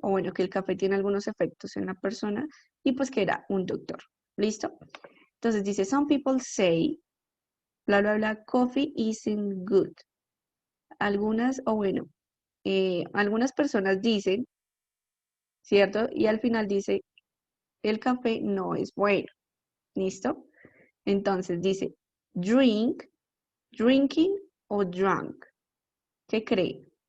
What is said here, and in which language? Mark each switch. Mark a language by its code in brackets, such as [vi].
[es] O bueno, que el café tiene algunos efectos en la persona y pues que era un doctor. ¿Listo? Entonces dice, [en] some people say, bla, bla, bla, coffee isn't good. [es] Algunas, o bueno, algunas personas dicen, ¿cierto? Y al final dice, el café no es bueno. ¿Listo? Entonces dice, drink, drinking o drunk. ¿Qué cree?